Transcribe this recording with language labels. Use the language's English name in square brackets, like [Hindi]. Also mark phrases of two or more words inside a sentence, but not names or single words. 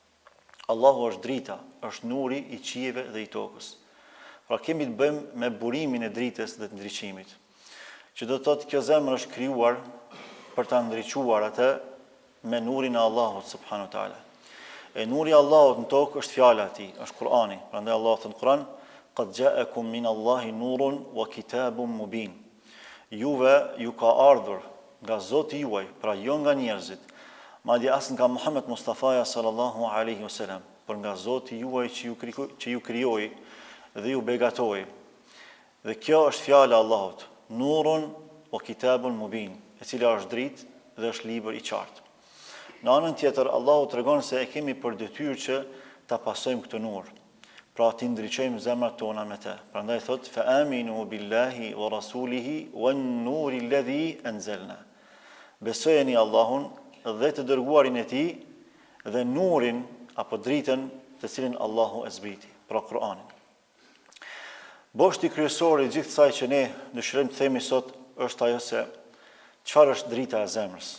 [Albanian] Allahu është drita, është nuri i qiejve dhe i tokës. Pra kemi të bëjmë me burimin e dritës dhe të ndriçimit. Që do të thotë kjo zemër është krijuar për ta ndriçuar atë me nurin e Allahut [Arabic] سبحانه وتعالى. [Albanian] E nuri i Allahut në tokë është fjala e tij, është Kur'ani. Prandaj Allahu thot në Kur'an: [Arabic] قد جاءكم من الله نور وكتاب مبين. [Albanian] Juve ju ka ardhur nga Zoti juaj, pra jo nga njerëzit, madje as nga Muhammed Mustafa [Arabic] صلى الله عليه وسلم, [Albanian] por nga Zoti juaj që ju krijoi dhe ju begatoi. Dhe kjo është fjala e Allahut, [Arabic] نور وكتاب مبين, [Albanian] e cila është dritë dhe është libër i qartë. Në anën tjetër, Allahu tregon se e kemi për detyrë që ta pasojmë këtë nur. Pra ti ndriçojmë zemrat tona me të. Prandaj thot: [Arabic] فآمنوا بالله ورسوله والنور الذي أنزلنا. [Albanian] Besojeni Allahun dhe të dërguarin e tij dhe nurin apo dritën të cilin Allahu e zbriti, pra Kur'anin. Boshti kryesor i gjithë kësaj që ne dëshirojmë të themi sot është ajo se çfarë është drita e zemrës.